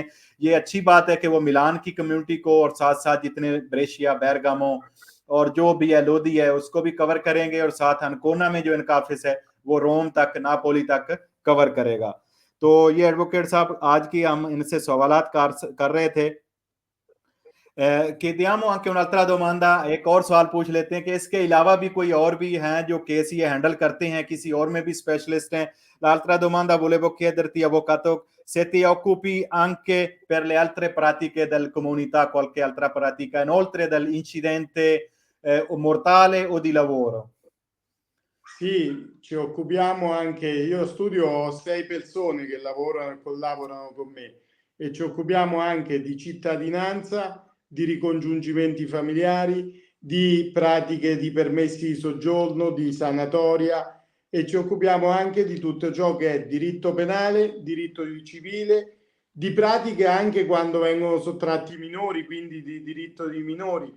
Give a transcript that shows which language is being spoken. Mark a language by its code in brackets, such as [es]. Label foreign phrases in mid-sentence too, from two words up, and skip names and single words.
[ur] یہ اچھی بات ہے کہ وہ میلان کی کمیونٹی کو اور ساتھ ساتھ جتنے بریشیا، برگامو اور جو بھی ہے لودی ہے اس کو بھی کور کریں گے، اور ساتھ انکونا میں جو ان کا آفس ہے وہ روم تک، ناپولی تک کور کرے گا. تو یہ ایڈووکیٹ صاحب آج کی ہم ان سے سوالات کر رہے تھے. [it] chiediamo anche un'altra domanda, [ur] ایک اور سوال پوچھ لیتے ہیں کہ اس کے علاوہ بھی کوئی اور بھی ہیں جو کیس یہ ہینڈل کرتے ہیں، کسی اور میں بھی اسپیشلسٹ ہیں. [it] L'altra domanda volevo chiederti, avvocato, se ti occupi anche per le altre pratiche del comunità, qualche altra pratica, inoltre dell'incidente mortale o di lavoro? Sì, ci occupiamo anche, io studio, ho 6 persone che lavorano e collaborano con me, e ci occupiamo anche di cittadinanza, di ricongiungimenti familiari, di pratiche di permessi di soggiorno, di sanatoria, e ci occupiamo anche di tutto ciò che è diritto penale, diritto civile, di pratiche anche quando vengono sottratti i minori, quindi di diritto di minori.